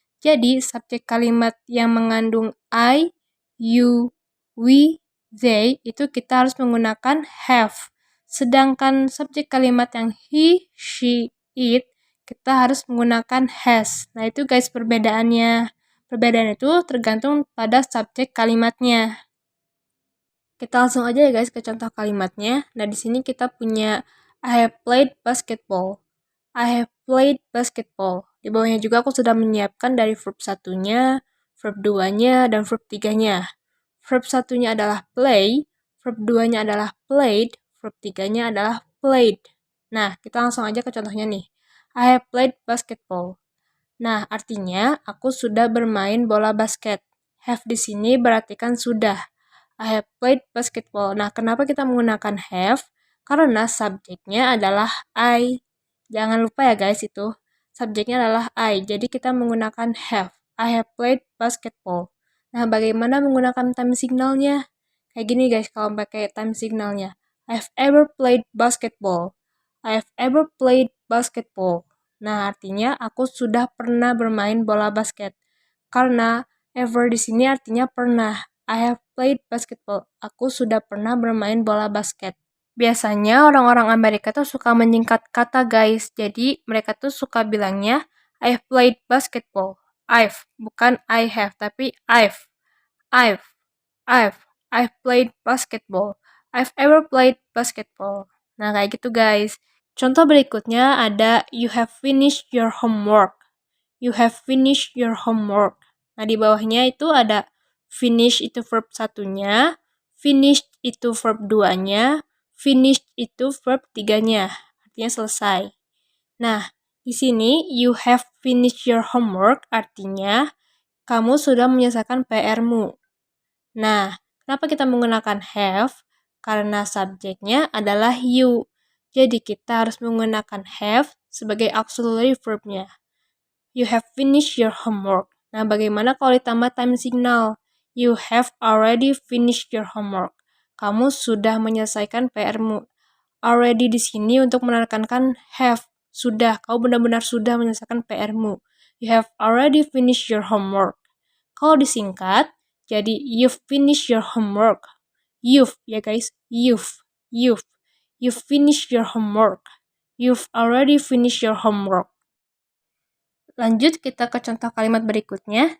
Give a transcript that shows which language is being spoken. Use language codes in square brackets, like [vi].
[id] Jadi, subjek kalimat yang mengandung I, you, we, they, itu kita harus menggunakan have. Sedangkan subjek kalimat yang he, she, it, kita harus menggunakan has. Nah, itu guys perbedaannya. Perbedaan itu tergantung pada subjek kalimatnya. Kita langsung aja ya guys ke contoh kalimatnya. Nah, di sini kita punya [en] I have played basketball. I have played basketball. [id] Di bawahnya juga aku sudah menyiapkan dari verb satunya, verb 2-nya, dan verb 3-nya. Verb satunya adalah play, verb 2-nya adalah played, verb 3-nya adalah played. Nah, kita langsung aja ke contohnya nih. [en] I have played basketball. [id] Nah, artinya aku sudah bermain bola basket. Have di sini berarti kan sudah. [en] I have played basketball. [id] Nah, kenapa kita menggunakan have? Karena subjeknya adalah I. Jangan lupa ya guys itu. Subjeknya adalah I. Jadi kita menggunakan have. [en] I have played basketball. [id] Nah, bagaimana menggunakan time signalnya? Kayak gini guys kalau pakai time signalnya. [en] I've ever played basketball. I've ever played basketball. [id] Nah, artinya aku sudah pernah bermain bola basket. Karena ever di sini artinya pernah. [en] I have played basketball. [id] Aku sudah pernah bermain bola basket. Biasanya orang-orang Amerika tuh suka menyingkat kata guys. Jadi mereka tuh suka bilangnya [en] I've played basketball. I've, bukan I have, tapi I've, I've played basketball. I've ever played basketball. [id] Nah, kayak gitu guys. Contoh berikutnya ada [en] you have finished your homework. You have finished your homework. [id] Nah, di bawahnya itu ada finish itu verb satunya, finished itu verb 2-nya, finished itu verb 3-nya. Artinya selesai. Nah, di sini [en] you have finished your homework [id] artinya kamu sudah menyelesaikan PR-mu. Nah, kenapa kita menggunakan have? Karena subjeknya adalah you. Jadi kita harus menggunakan have sebagai auxiliary verb-nya. [en] You have finished your homework. [id] Nah, bagaimana kalau ditambah [en] time signal? You have already finished your homework. [id] Kamu sudah menyelesaikan PR-mu. Already di sini untuk menekankan have. Sudah, kamu benar-benar sudah menyelesaikan PR-mu. [en] You have already finished your homework. [id] Kalau disingkat, jadi [en] you've finished your homework. You've, ya guys, you've. You've finished your homework. You've already finished your homework. [id] Lanjut kita ke contoh kalimat berikutnya.